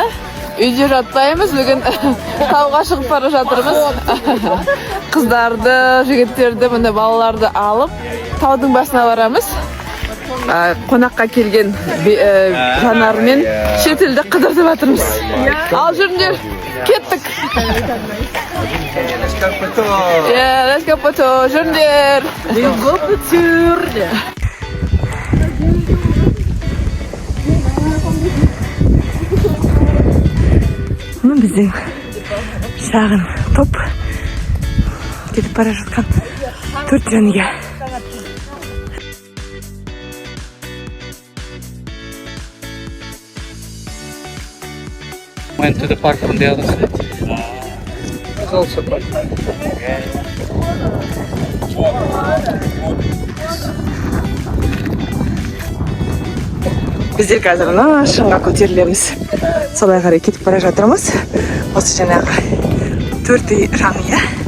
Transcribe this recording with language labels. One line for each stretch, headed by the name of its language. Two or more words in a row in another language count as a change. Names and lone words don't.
Kazakh: Үйде жатпаймыз, бүгін тауға шығып бара жатырмыз. Қыздарды, жігіттерді, міне балаларды алып таудың басына барамыз. Қонаққа келген жанармен шетелді қыдыртып жатырмыз. Ал жүріңдер, кеттік.
English: Let's go пото,
Kazakh: жүріңдер.
English: Let's go пото.
Kazakh: Біздің шағын топ кетіп бара жатқан 4 жанұя.
English: Went to the park from the other side. It's also park.
Kazakh: Біздер қазір шыңға көтерілеміз. Солай қарай кетіп бара жатырмыз. Осы жаңағы 4 жанұя.